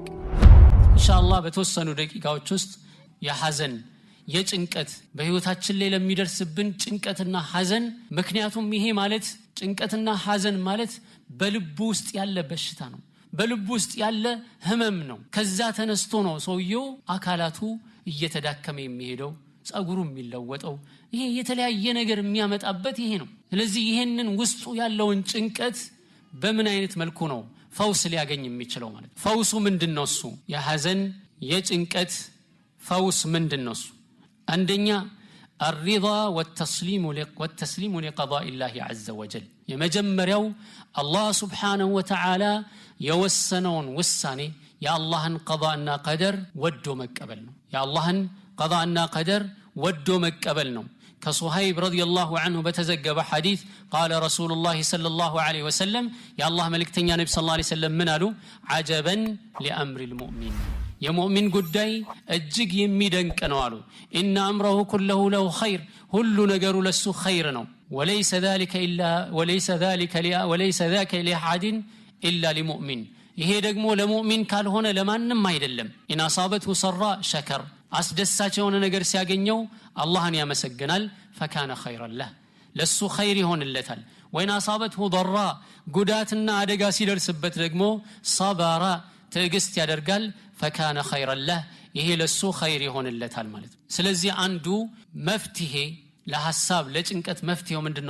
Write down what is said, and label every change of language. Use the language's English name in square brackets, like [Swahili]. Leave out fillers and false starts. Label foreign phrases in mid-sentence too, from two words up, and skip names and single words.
[Amharic] ኢንሻአላህ በተወሰኑ ደቂቃዎች ውስጥ የሐዘን የጭንቀት በህይወታችን ላይ ለሚደርስብን ጭንቀትና ሐዘን፣ ምክንያቱም ይሄ ማለት ጭንቀትና ሐዘን ማለት በልቡ ውስጥ ያለ በሽታ ነው፣ በልቡ ውስጥ ያለ ህመም ነው። ከዛ ተነስቶ ነው ሰውየው አካላቱ እየተዳከመ የሚሄደው፣ ጸጉሩ የሚለወጠው፣ ይሄ የተለያየ ነገር የሚያመጣበት ይሄ ነው። ስለዚህ ይሄንን ውስጡ ያለውን ጭንቀት በምን አይነት መልኩ ነው ፈውስ ሊያገኝ የሚችለው ማለት? ፈውሱ ምንድነው? እሱ የሐዘን የጭንቀት ፈውስ ምንድነው? እሱ አንደኛ [Arabic] الرضا والتسليم لقضاء الله عز وجل። [Amharic] የመጀመሪያው አላህ [Arabic] سبحانه وتعالى [Amharic] የወሰነውን ውሳኔ የአላህን [Arabic] قضاء وقدر [Amharic] ወዶ መቀበል ነው። የአላህን [Arabic] قضاء وقدر [Amharic] ወዶ መቀበል ነው። ከሱሀይብ [Arabic] رضي الله عنه [Amharic] በተዘገበ ሐዲስ [Arabic] قال رسول الله صلى الله عليه وسلم [Amharic] የአላህ መልእክተኛ ነብይ [Arabic] صلى الله عليه وسلم [Amharic] ምን አሉ? [Arabic] عجبا لأمر المؤمن፣ [Amharic] የሙእሚን ጉዳይ እጅግ የሚደንቅ ነው አሉ። [Arabic] إن أمره كله له خير፣ [Amharic] ሁሉ ነገሩ ለሱ ኸይር ነው። [Arabic] وليس ذاك لأحد إلا لمؤمن፣ [Amharic] ይሄ ደግሞ ለሙእሚን ካልሆነ ለማንም አይደለም። [Arabic] إن أصابته سراء شكر፣ [Amharic] አስደሳች የሆነ ነገር ሲያገኘው አላህን ያመሰግናል። [Arabic] فكان خيرا له፣ [Amharic] ለሱ ኸይር ይሆንለታል። [Arabic] وإن أصابته ضراء፣ [Amharic] ጉዳትና አደጋ ሲደርስበት ደግሞ ሰበራ፣ ትዕግስት ያደርጋል። [Arabic] فكان خيرا له፣ [Amharic] ይሄ ለሱ ኸይር ይሆንለታል ማለት ነው። ስለዚህ አንዱ መፍትሄ ለሐሳብ ለጭንቀት መፍትሄው ምንድነው?